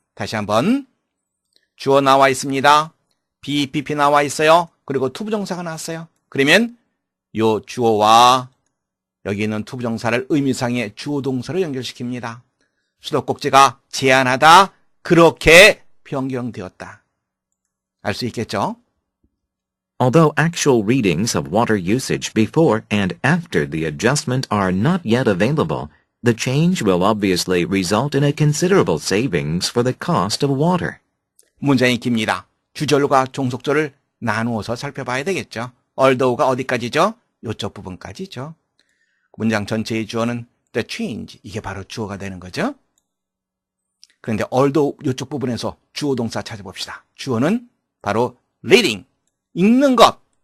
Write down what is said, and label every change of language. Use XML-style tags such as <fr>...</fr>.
<ko>다시 한번 주어 나와 있습니다. BPP 나와 있어요. 그리고 투부정사가 나왔어요. 그러면 요 주어와 여기 있는 투부정사를 의미상의 주어 동사로 연결시킵니다. 수도꼭지가 제한하다, 그렇게 변경되었다. 알 수 있겠죠?</ko> <en>Although actual readings of water usage before and after the adjustment are not yet available, the change will obviously result in a considerable savings for the cost of water.</en> <ko>문장이 깁니다. 주절과 종속절을 나누어서 살펴봐야 되겠죠. although가 어디까지죠? 이쪽 부분까지죠. 문장 전체의 주어는 the change, 이게 바로 주어가 되는 거죠. 그런데 although 이쪽 부분에서 주어 동사 찾아봅시다. 주어는 바로 reading, 읽는 것.</ko>